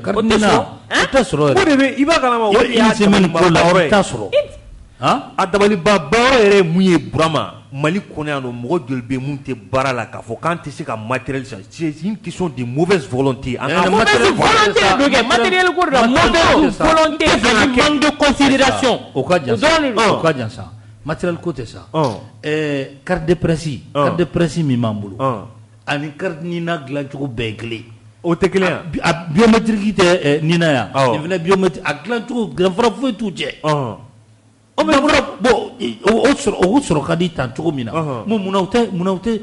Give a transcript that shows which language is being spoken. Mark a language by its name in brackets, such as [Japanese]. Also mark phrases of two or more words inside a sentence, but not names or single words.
[Bambara] o tɛ sɔrɔ o de bɛ i b'a kalama o de y'a dabalibaba t'a sɔrɔ a dabalibaba yɛrɛ ye mun ye Burama Mali kɔnɔ yan nɔ mɔgɔ joli bɛ mun tɛ baara la k'a fɔ k'an tɛ se ka matériel san [French] c'est une question de mauvaise volonté mauvaise volonté [Bambara] do kɛ matériel ko de la [French] mauvaise volonté c'est manque de considération [Bambara] o ka jan sa matériel ko tɛ sa [French] carte de presse [Bambara] min b'an bolo ani carte ɲina dilancogo bɛɛ ye kelen o tɛ kelen yan a biométrique tɛ ɲina yan nin fana biométrique a dilancogo danfara foyi t'u cɛ bon o sɔrɔ ka di tan cogo min na munna u tɛ